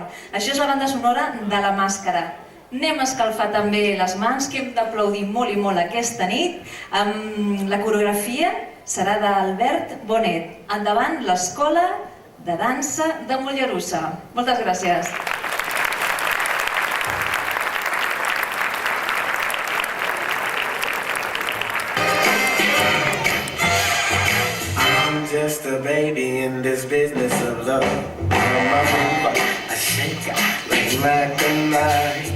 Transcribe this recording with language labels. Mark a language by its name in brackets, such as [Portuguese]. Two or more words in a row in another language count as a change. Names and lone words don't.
[Catalan] Això és la banda sonora de La Màscara. Anem a escalfar també les mans, que hem d'aplaudir molt i molt aquesta nit. La coreografia serà d'Albert Bonet. Endavant, l'Escola de Dansa de Mollerussa. Moltes gràcies. [English] Just a baby in this business of love. I shake it like a knife.